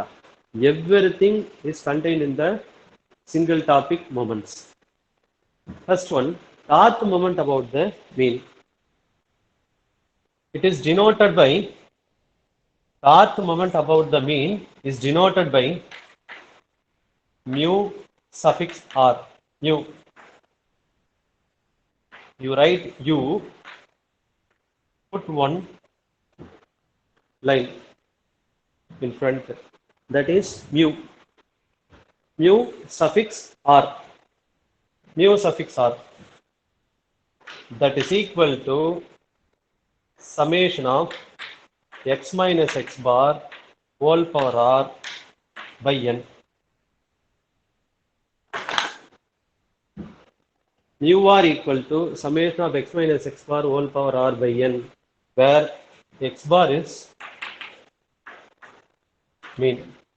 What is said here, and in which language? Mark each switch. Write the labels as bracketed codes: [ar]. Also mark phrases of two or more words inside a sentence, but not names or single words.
[en] Everything is contained in the single topic moments. First one, the moment about the mean. It is denoted by, the moment about the mean is denoted by mu suffix r. Mu. You write u, put one line in front. That is mu. Mu suffix r. Mu suffix r. That is equal to summation of x minus x bar whole power r by n. Mu r equal to summation of x minus x bar whole power r by n, where x bar is mean.